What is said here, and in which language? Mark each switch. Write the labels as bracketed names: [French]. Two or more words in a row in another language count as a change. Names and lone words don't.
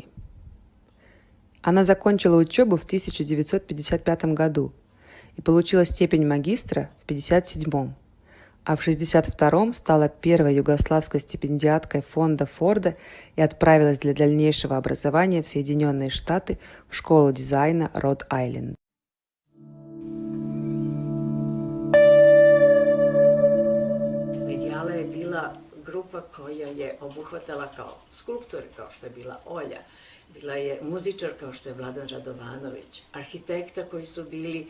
[Russian] Она закончила учебу в 1955 году и получила степень магистра в 1957, а в 1962 стала первой югославской стипендиаткой фонда Форда и отправилась для дальнейшего образования в Соединенные Штаты в школу дизайна Род-Айленд. [Serbian] Medijala je bila grupa koja je obuhvatala kao skulptor, kao što je bila Olja, bila je muzičar kao što je Vladan Radovanović, arhitekta koji su bili